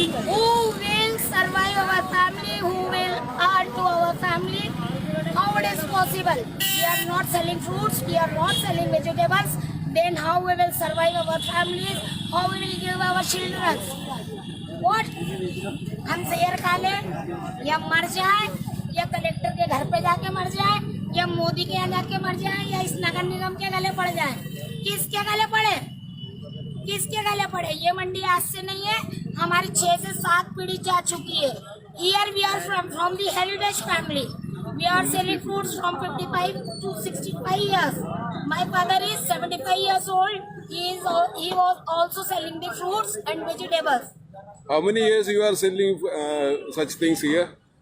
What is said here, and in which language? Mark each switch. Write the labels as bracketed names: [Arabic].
[English] Who will survive our family? Who will earn to our family? How it is possible? We are not selling fruits, we are not selling vegetables. Then how we will survive our families? How we will give our children? What? [Hindi] हम जहर खा लें, या मर जाए, या collector के घर पे जाके मर जाए, या मोदी के यहाँ जाके मर जाए, या इस नगर निगम के गले पड़ जाए। किसके गले पड़े? किसके गले पड़े? ये मंडी आज से नहीं है, हमारी 6 से 7 पीढ़ी जा चुकी है। [English] Here we are from the heritage family. We are selling fruits from 55 to 65 years. My father is 75 years old. He was also selling the fruits and vegetables. How many years you are selling such things here?